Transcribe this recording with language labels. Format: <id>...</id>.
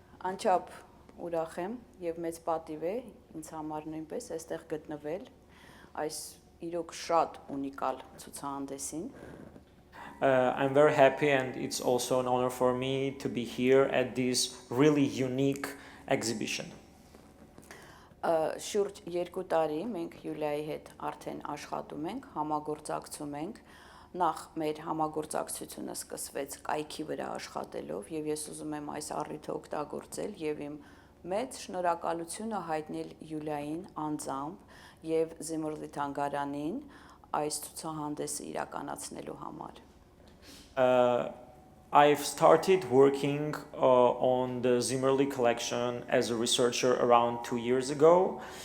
<hy>Անչափ ուրախ եմ եւ մեծ պատիվ է ինձ համար նույնպես այստեղ գտնվել այս իրոք շատ ունիկալ ցուցահանդեսին.</hy> <en>I'm very happy, and it's also an honor for me to be here at this really unique exhibition.</en> <hy>Շուրջ 2 տարի մենք Յուլիայի հետ արդեն աշխատում ենք, համագործակցում ենք։ Նախ մեր համագործակցությունը սկսվեց կայքի վրա աշխատելով, եւ ես ուզում եմ այս առիթը օգտագործել եւ իմ մեծ շնորհակալությունը հայտնել Յուլիային անձամբ եւ Zimmerli թանգարանին այս ցուցահանդեսը իրականացնելու համար։</hy> <en>I've started working on the Zimmerli collection as a researcher around 2 years ago.</en>